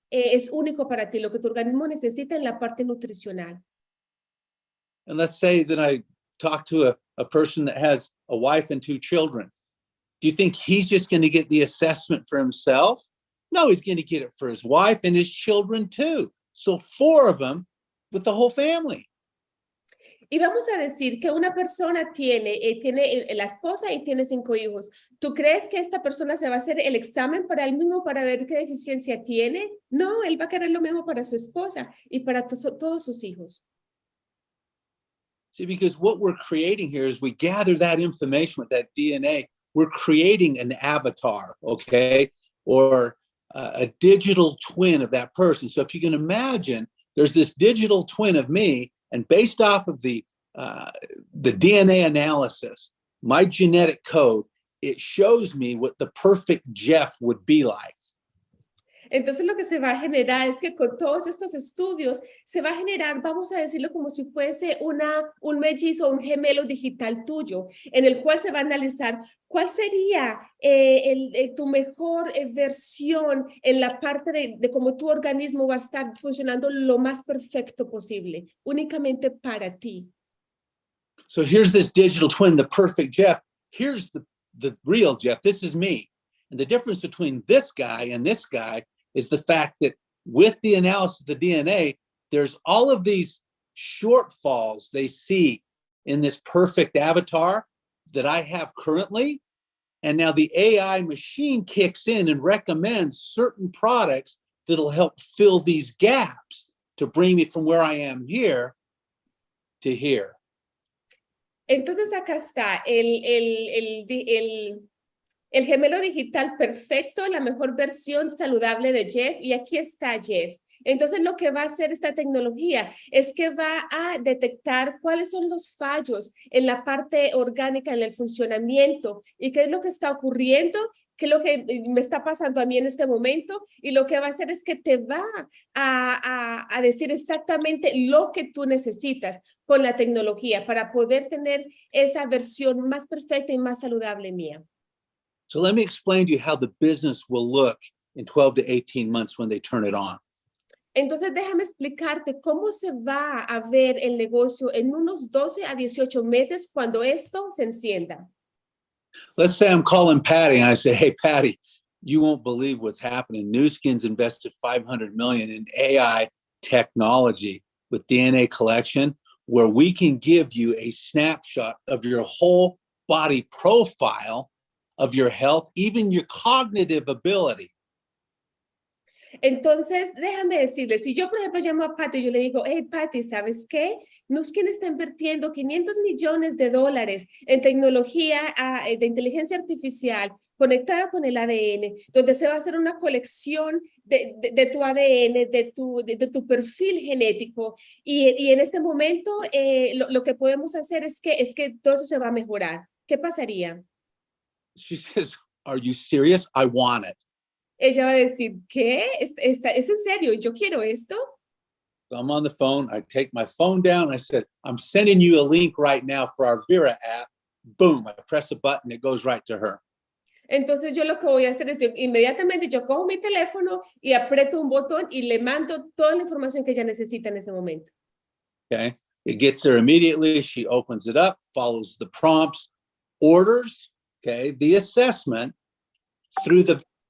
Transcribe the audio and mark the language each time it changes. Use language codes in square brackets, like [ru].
[es] Es único para ti, lo que tu organismo necesita en la parte nutricional. [en] And let's say that I talk to a person that has a wife and 2 children. Do you think he's just going to get the assessment for himself? No, he's going to get it for his wife and his children too. So 4 of them with the whole family. [es] Y vamos a decir que una persona tiene la esposa y tiene 5 hijos. ¿Tú crees que esta persona se va a hacer el examen para él mismo para ver qué deficiencia tiene? No, él va a querer lo mismo para su esposa y para todos sus hijos. [en] See, because what we're creating here is we gather that information with that DNA. We're creating an avatar, okay, or a digital twin of that person. So if you can imagine, there's this digital twin of me, and based off of the DNA analysis, my genetic code, it shows me what the perfect Jeff would be like. [es] Entonces lo que se va a generar es que con todos estos estudios se va a generar, vamos a decirlo como si fuese un mellizo, un gemelo digital tuyo, en el cual se va a analizar cuál sería tu mejor versión en la parte de cómo tu organismo va a estar funcionando lo más perfecto posible, únicamente para ti. [en] So here's this digital twin, the perfect Jeff. Here's the real Jeff. This is me. And the difference between this guy and this guy is the fact that with the analysis of the DNA, there's all of these shortfalls they see in this perfect avatar that I have currently. And now the AI machine kicks in and recommends certain products that'll help fill these gaps to bring me from where I am here to here. [es] Entonces acá está el gemelo digital perfecto, la mejor versión saludable de Jeff, y aquí está Jeff. Entonces lo que va a hacer esta tecnología es que va a detectar cuáles son los fallos en la parte orgánica, en el funcionamiento, y qué es lo que está ocurriendo, qué es lo que me está pasando a mí en este momento, y lo que va a hacer es que te va a decir exactamente lo que tú necesitas con la tecnología para poder tener esa versión más perfecta y más saludable mía. [en] So let me explain to you how the business will look in 12 to 18 months when they turn it on. [es] Entonces, déjame explicarte cómo se va a ver el negocio en unos 12 a 18 meses cuando esto se encienda. [en] Let's say I'm calling Patty and I say, hey, Patty, you won't believe what's happening. Nu Skin's invested $500 million in AI technology with DNA collection, where we can give you a snapshot of your whole body profile of your health, even your cognitive ability. [es] Entonces, déjame decirles, si yo, por ejemplo, llamo a Patty y yo le digo, hey, Patty, ¿sabes qué? Nu Skin está invirtiendo $500 millones en tecnología de inteligencia artificial conectada con el ADN, donde se va a hacer una colección de tu ADN, de tu perfil genético, y en este momento lo que podemos hacer es que todo eso se va a mejorar. ¿Qué pasaría? [en] She says, are you serious? I want it. [es] Ella va a decir, ¿qué? ¿Es en serio? ¿Yo quiero esto? [en] So I'm on the phone. I take my phone down. I said, I'm sending you a link right now for our Vera app. Boom, I press a button. It goes right to her. [es] Entonces yo lo que voy a hacer es inmediatamente yo cojo mi teléfono y aprieto un botón y le mando toda la información que ella necesita en ese momento. [en] Okay. It gets there immediately. She opens it up, follows the prompts, orders, okay, the assessment through the.